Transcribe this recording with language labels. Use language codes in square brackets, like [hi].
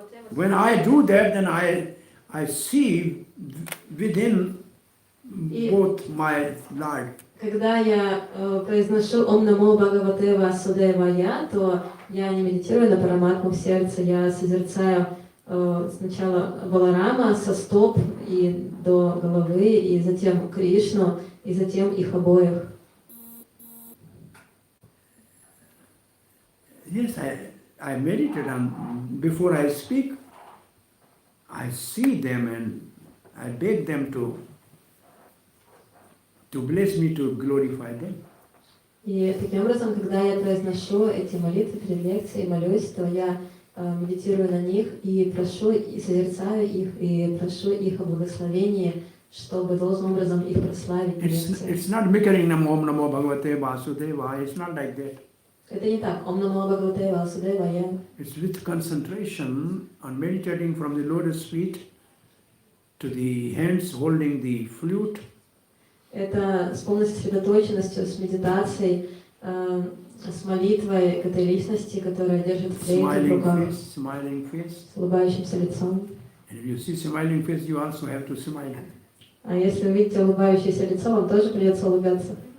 [en] When I do that, then I see within both my Lord. [ru] Когда я произношу Ом Намо Бхагавате Васудевая, то я не медитирую на Параматму в сердце, я созерцаю сначала Баларама со стоп и до головы, и затем Кришну, и затем их обоих. [en] Yes, I meditate on, before I speak, I see them and I beg them to bless me, to glorify them. [ru] И таким образом, когда я произношу эти молитвы перед лекцией, молюсь, то я медитирую на них и прошу, и созерцаю их, и прошу их о благословении, чтобы должным образом их прославить. [en] It's not mimicking [sa] Om Namo Bhagavate Vasudevaya, [en] it's not like that. [ru] Это не так. [sa] Ом Намо Бхагавате Васудевая. [en] It's with concentration on meditating from the lotus feet to the hands holding the flute. [ru] Это с полной сосредоточенностью, с медитацией, с молитвой к этой личности, которая держит флейту в руках, [en] Smiling face. [ru] с улыбающимся лицом. [en] And if you see smiling face, you also have to smile. [ru] А если вы видите улыбающееся лицо, вам тоже придется улыбаться.